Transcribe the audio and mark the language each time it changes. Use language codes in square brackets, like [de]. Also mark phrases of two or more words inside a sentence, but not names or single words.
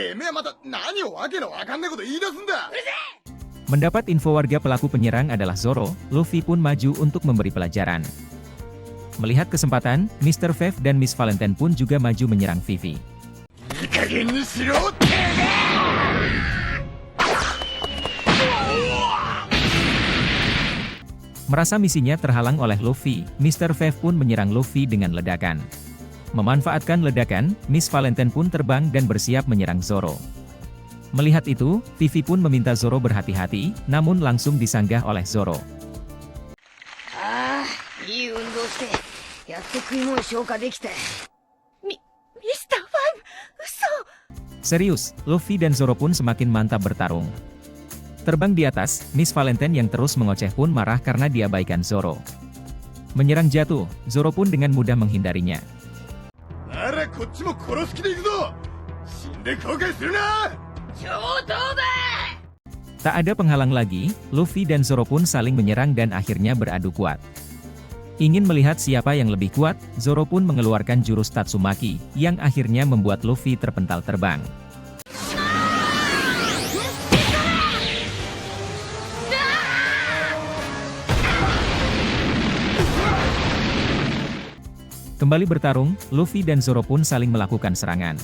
[ja] また何をわけのわかんないこと言い出すんだ。 [id] Mendapat info warga pelaku penyerang adalah Zoro, Luffy pun maju untuk memberi pelajaran. Melihat kesempatan, Mr. Five dan Miss Valentine pun juga maju menyerang Vivi. [ja] いい加減にしろって。 [id] Merasa misinya terhalang oleh Luffy, Mr. Five pun menyerang Luffy dengan ledakan. Memanfaatkan ledakan, Miss Valentine pun terbang dan bersiap menyerang Zoro. Melihat itu, Vivi pun meminta Zoro berhati-hati, namun langsung disanggah oleh Zoro. [ja] ああ、いい運動してやっと食い物消化できた。ミスターファイブ、嘘。 [id] Serius, Luffy dan Zoro pun semakin mantap bertarung. Terbang di atas, Miss Valentine yang terus mengoceh pun marah karena diabaikan Zoro. Menyerang jatuh, Zoro pun dengan mudah menghindarinya. [ja] ならこっちも殺す気でいくぞ。死んで後悔するな。 [id] Tak ada penghalang lagi, Luffy dan Zoro pun saling menyerang dan akhirnya beradu kuat. Ingin melihat siapa yang lebih kuat, Zoro pun mengeluarkan jurus Tatsumaki, yang akhirnya membuat Luffy terpental terbang. Kembali bertarung, Luffy dan Zoro pun saling melakukan serangan.